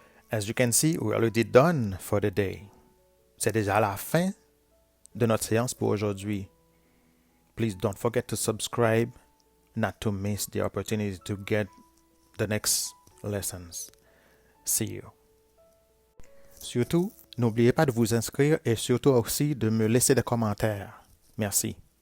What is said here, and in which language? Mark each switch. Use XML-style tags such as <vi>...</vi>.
<en>As you can see, we're already done for the day.</en> <fr>C'est déjà la fin de notre séance pour aujourd'hui.</fr> <en>Please don't forget to subscribe, not to miss the opportunity to get the next lessons. See you.</en> <fr>Surtout, n'oubliez pas de vous inscrire et surtout aussi de me laisser des commentaires. Merci.</fr>